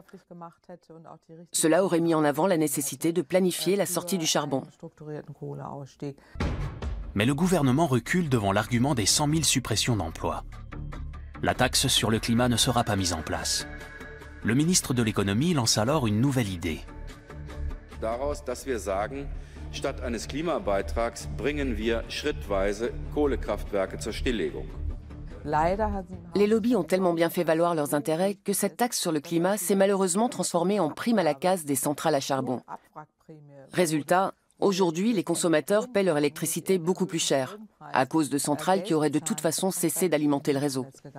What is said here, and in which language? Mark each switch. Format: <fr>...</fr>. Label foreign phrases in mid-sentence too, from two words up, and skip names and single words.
<fr>Cela aurait mis en avant la nécessité de planifier la sortie du charbon. Mais le gouvernement recule devant l'argument des 100 000 suppressions d'emplois. La taxe sur le climat ne sera pas mise en place. Le ministre de l'économie lance alors une nouvelle idée.</fr> <de>Statt eines Klimabeitrags bringen wir schrittweise Kohlekraftwerke zur Stilllegung.</de> <fr>Les lobbies ont tellement bien fait valoir leurs intérêts que cette taxe sur le climat s'est malheureusement transformée en prime à la casse des centrales à charbon. Résultat, aujourd'hui, les consommateurs paient leur électricité beaucoup plus cher, à cause de centrales qui auraient de toute façon cessé d'alimenter le réseau.</fr>